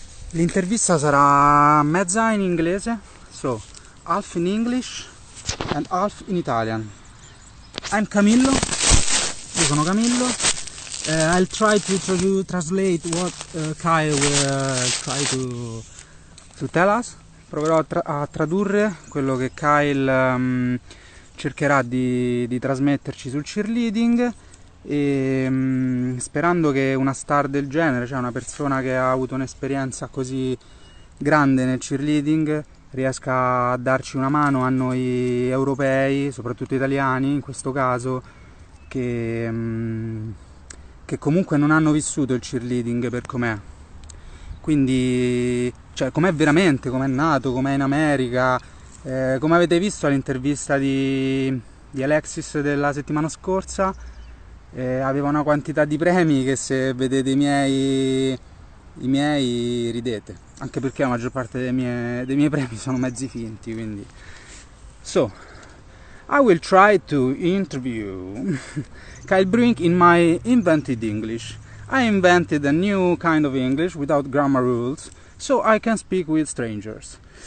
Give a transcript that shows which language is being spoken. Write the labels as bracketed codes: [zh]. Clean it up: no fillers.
[it] L'intervista sarà mezza in inglese, [en] so half in English and half in Italian. I'm Camillo, [it] io sono Camillo. [en] I'll try to translate what Kyle will try to tell us. [it] Proverò a tradurre quello che Kyle cercherà di trasmetterci sul cheerleading e sperando che una star del genere, cioè una persona che ha avuto un'esperienza così grande nel cheerleading, riesca a darci una mano a noi europei, soprattutto italiani in questo caso, che comunque non hanno vissuto il cheerleading per com'è. Quindi, cioè, com'è veramente, com'è nato, com'è in America. Come avete visto all'intervista di Alexis della settimana scorsa, aveva una quantità di premi che se vedete i miei ridete, anche perché la maggior parte dei miei premi sono mezzi finti, quindi [en] so I will try to interview Kyle Brink in my invented English. I invented a new kind of English without grammar rules, so I can speak with strangers.